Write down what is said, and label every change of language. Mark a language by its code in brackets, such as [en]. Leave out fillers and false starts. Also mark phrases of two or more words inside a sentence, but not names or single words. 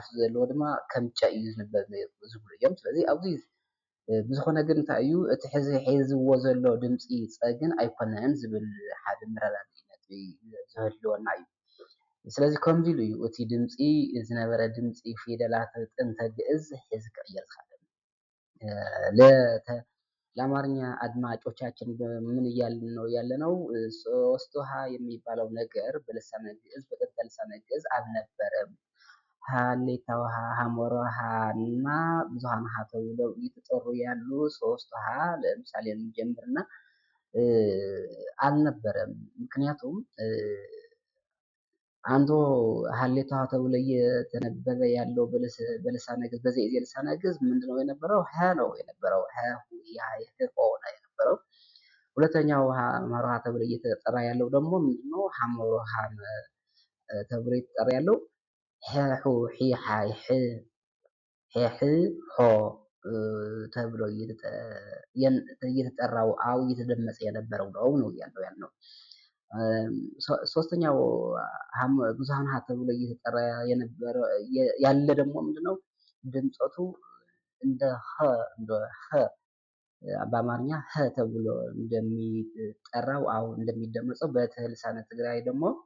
[ti] ዘለዎ ድማ ከም ጨ እዩ ዝንበብ ነይሩ ዝብሉ እዮም። ስለዚ ኣብዚ ብዝኾነ ግን እንታይ እዩ እቲ ሕዚ ሒዝዎ ዘሎ ድምፂ ፀ ግን ኣይኮነን ዝብል ሓደ መረዳድኢነት ዝህልወና እዩ። ስለዚ ከምዚ ኢሉ እዩ እቲ ድምፂ ዝነበረ ድምፂ ፊደላት ጥንተ ግዕዝ ሕዚ ክቅየር ዝኸኣለ። [am] ለአማርኛ አድማጮቻችን ምን እያልን ነው ያለነው? ሶስት ውሃ የሚባለው ነገር በልሳነ ግዕዝ በጥንተ ልሳነ ግዕዝ አልነበረም። ሀሌታ ውሃ፣ ሐመር ውሃ እና ብዙሃን ውሃ ተብለው እየተጠሩ ያሉ ሶስት ውሃ ለምሳሌ እንጀምርና አልነበረም። ምክንያቱም አንዱ ሀሌታ ውሃ ተብሎ እየተነበበ ያለው በልሳነ ግዕዝ በዚህ ልሳነ ግዕዝ ምንድነው የነበረው? ሀ ነው የነበረው። ሀ ያ ሆ ነው የነበረው። ሁለተኛው ሐመር ውሃ ተብሎ እየተጠራ ያለው ደግሞ ምንድነው? ሐመር ውሃ ተብሎ እየተጠራ ያለው ሐ ሑ ሒ ሓ ሕ ሕ ሆ ተብሎ እየተጠራው አው እየተደመጸ የነበረው ነው ያለው። ሶስተኛው ብዙሃን ውሃ ተብሎ እየተጠራ የነበረ ያለ ደግሞ ምንድነው? ድምፀቱ እንደ ኸ በአማርኛ ሀ ተብሎ እንደሚጠራው አው እንደሚደመጸው በልሳነ ትግራይ ደግሞ